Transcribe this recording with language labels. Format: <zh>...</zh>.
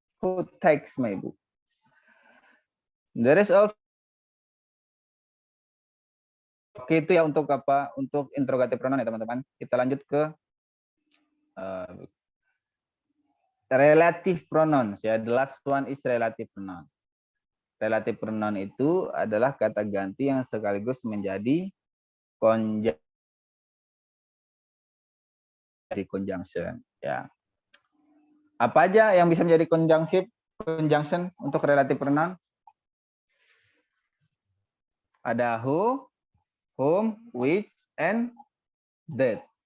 <en>Who takes my book? There is also.</en> <id>Oke, itu ya untuk apa? Untuk interrogative pronoun ya teman-teman. Kita lanjut ke relative pronouns ya.</id> <en>The last one is relative pronoun.</en> <id>Relative pronoun itu adalah kata ganti yang sekaligus menjadi conjunction ya. Apa aja yang bisa menjadi conjunction untuk relative pronoun? Ada who, whom, which, and that.</id>